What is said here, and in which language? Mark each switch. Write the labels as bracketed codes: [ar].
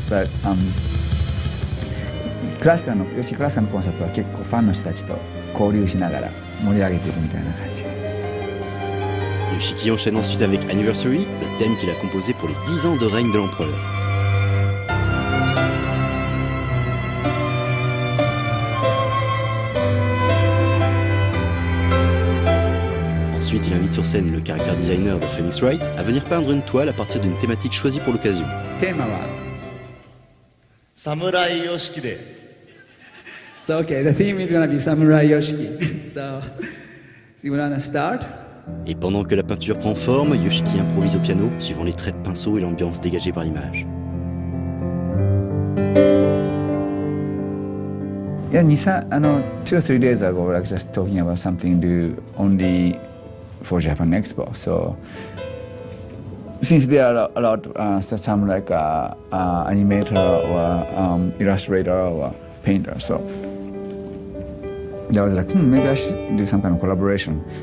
[ja] But クラシカルのヨシクラシカルのコンサートは結構ファンの人たちと交流しながら盛り上げていくみたいな感じで。 [fr] Yoshiki enchaîne ensuite avec Anniversary, le thème qu'il a composé pour les 10 ans de règne de l'empereur. Ensuite, il invite sur scène le character designer de Phoenix Wright à venir peindre une toile à partir d'une thématique choisie pour l'occasion. [ja] テーマは侍ヨシキで [en] So okay, the theme is gonna be Samurai Yoshiki. So you wanna start? [fr] Et pendant que la peinture prend forme, Yoshiki improvise au piano, suivant les traits de pinceau et l'ambiance dégagée par l'image. [en] Yeah, 2 or 3 days ago, we were just talking about something to do only for Japan Expo. So since there are a lot some like animator or illustrator or painter, so I was like, maybe I should do some kind of collaboration.